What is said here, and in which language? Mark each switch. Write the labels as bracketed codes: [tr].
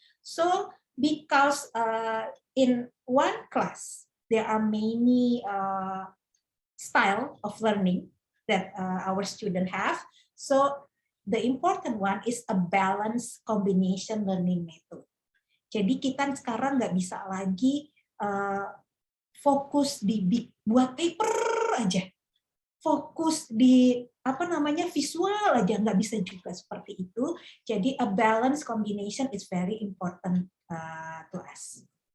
[en] So because in one class there are many style of learning that our students have. So the important one is a balanced combination learning method. [id] Jadi kita sekarang nggak bisa lagi fokus di buat paper aja, fokus di visual aja, nggak bisa juga seperti itu. [en] Jadi a balanced combination is very important to us.